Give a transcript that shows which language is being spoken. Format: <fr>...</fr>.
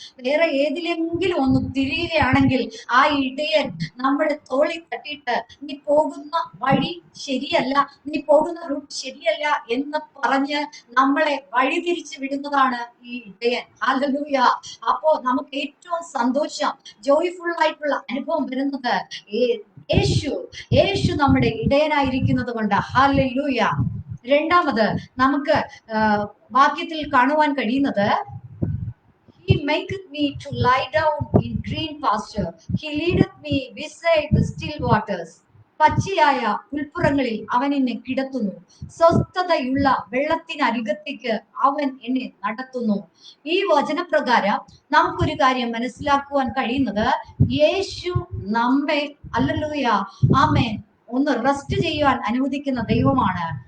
<ml>വേറെ ഏതിലെങ്കിലും ഒന്ന് തിരിയുകയാണെങ്കിൽ ആ ഇടയൻ നമ്മുടെ തോളിൽ തട്ടിയിട്ട് നീ പോകുന്ന വഴി ശരിയല്ല, നീ പോകുന്ന റൂട്ട് ശരിയല്ല എന്ന് പറഞ്ഞ് നമ്മളെ വഴിതിരിച്ചു വിടുന്നതാണ് ഈ ഇടയൻ. ഹല്ലേലൂയ. അപ്പോ നമുക്ക് ഏറ്റവും സന്തോഷം, ജോയ്ഫുൾ ആയിട്ടുള്ള അനുഭവം വരുന്നത് യേശു നമ്മുടെ ഇടയനായിരിക്കുന്നത് കൊണ്ട്. ഹല്ലേലൂയ. രണ്ടാമത് നമുക്ക് വാക്യത്തിൽ കാണുവാൻ കഴിയുന്നത്,</ml> <en>He maketh me to lie down in green pasture. He leadeth me beside the still waters.</en> <ml>പച്ചയായ ഉൾപ്പുറങ്ങളിൽ അവൻ എന്നെ കിടത്തുന്നു, സ്വസ്ഥതയുള്ള വെള്ളത്തിനരികത്തേക്ക് അവൻ എന്നെ നടത്തുന്നു. ഈ വചനപ്രകാരം നമുക്കൊരു കാര്യം മനസ്സിലാക്കുവാൻ കഴിയുന്നത്, യേശു നമ്മെ അല്ലലൂയ ആമേൻ ഒന്ന് റെസ്റ്റ് ചെയ്യുവാൻ അനുവദിക്കുന്ന ദൈവമാണ്.</ml>